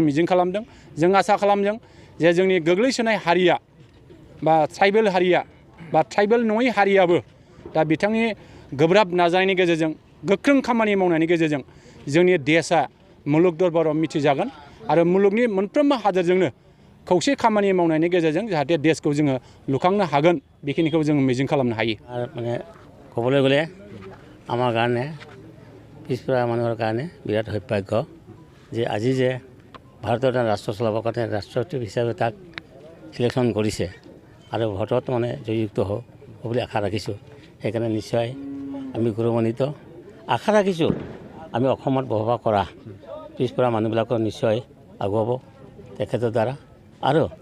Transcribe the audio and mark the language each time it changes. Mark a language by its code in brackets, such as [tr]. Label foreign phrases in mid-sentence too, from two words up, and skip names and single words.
[brx] मिजिं खालामदों जों आसा खालामदों जे जोंनि गोग्लैसोनाय हारिया बा ट्राइबेल हारिया बा ट्राइबेल नङै हारियाबो दा बिथांनि गोब्राब नाजानायनि गेजेरजों गोख्रों खामानि मावनायनि गेजेरजों जोंनि देशआ मुलुग दरबाराव मिथिजागोन आरो मुलुगनि मोनफ्रोमबो हादोरजोंनो खौसे खामानि मावनायनि गेजेरजों जाहाथे देशखौ जोङो लुखांनो हागोन बेखिनिखौ जों मिजिं खालामनो हायो [as] माने ক'বলৈ গ'লে আমাৰ কাৰণে পিছপৰা মানুহৰ কাৰণে বিৰাট সৌভাগ্য যে আজি যে ভাৰতৰ এটা ৰাষ্ট্ৰ চলাবৰ কাৰণে ৰাষ্ট্ৰপতি হিচাপে তাক চিলেকশ্যন কৰিছে আৰু ভোটত মানে জয়যুক্ত হওক বুলি আশা ৰাখিছোঁ সেইকাৰণে নিশ্চয় আমি গৌৰৱান্বিত আশা ৰাখিছোঁ আমি অসমত বসবাস কৰা পিছপৰা মানুহবিলাকৰ নিশ্চয় আগুৱাব তেখেতৰ দ্বাৰা আৰু